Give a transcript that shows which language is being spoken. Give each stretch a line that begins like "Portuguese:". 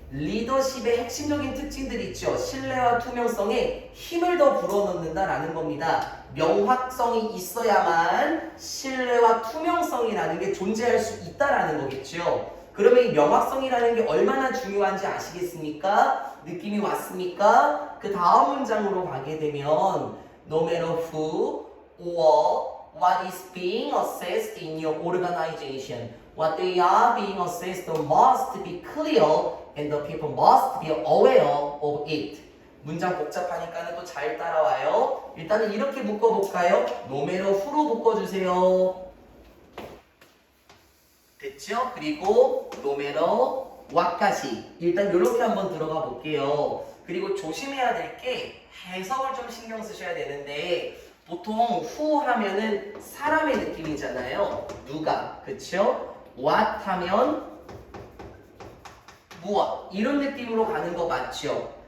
Korean: 리더십의 핵심적인 특징들이 있죠. 신뢰와 투명성에 힘을 더 불어넣는다라는 겁니다. 명확성이 있어야만 신뢰와 투명성이라는 게 존재할 수 있다라는 거겠죠. 그러면 이 명확성이라는 게 얼마나 중요한지 아시겠습니까? 느낌이 왔습니까? 그 다음 문장으로 가게 되면
English: No matter who or what is being assessed in your organization, what they are being assessed must be clear and the people must be aware of it.
Korean: 문장 복잡하니까 또 잘 따라와요. 일단은 이렇게 묶어볼까요?
English: No matter who로
Korean: 묶어주세요. 됐죠? 그리고 no matter what까지 일단 이렇게 한번 들어가 볼게요. 그리고 조심해야 될 게 해석을 좀 신경 쓰셔야 되는데 보통 who 하면은 사람의 느낌이잖아요. 누가, 그쵸? what 하면 무엇 이런 느낌으로 가는 거 맞죠?